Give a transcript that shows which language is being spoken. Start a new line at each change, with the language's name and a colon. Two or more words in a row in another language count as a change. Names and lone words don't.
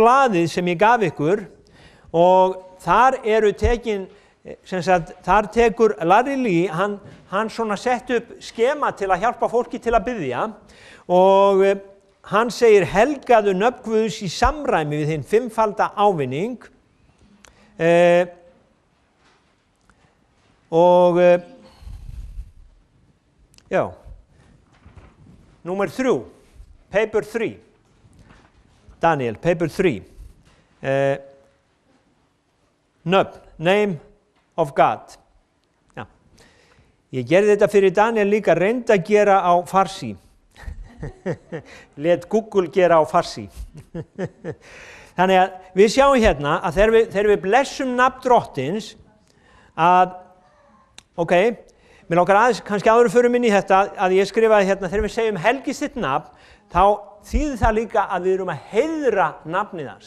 Icelandic: blaðið sem ég gaf ykkur og þar eru tekin, þar tekur Larry Lee, hann svona sett upp skema til að hjálpa fólki til að biðja og hann segir helgaðu nöfn Guðs í samræmi við hinn fimmfalda ávinning og já, Númer 3,
English: paper 3, Daniel, paper 3, nöfn, name of God.
Icelandic: Já. Ég gerði þetta fyrir Daniel líka, reyndi að gera á farsi. Let Google gera á farsi. Þannig að við sjáum hérna að þegar við blessum nafn Drottins, að, Mér langar aðeins, kannski áður fyrir minni þetta, að ég skrifaði hérna, þegar við segjum helgist þitt nafn, þá þýðir það líka að við erum að heiðra nafnið hans.